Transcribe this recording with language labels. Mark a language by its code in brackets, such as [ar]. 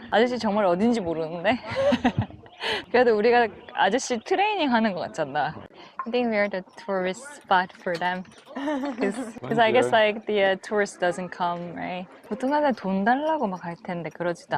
[ko] 아저씨 정말 어딘지 모르는데. 그래도 우리가 아저씨 트레이닝 하는 것 같잖아. [en] I think we are the tourist spot for them. Because I guess like the tourist doesn't come, right? [ko] 보통 다들 돈 달라고 막 할 텐데 그러지도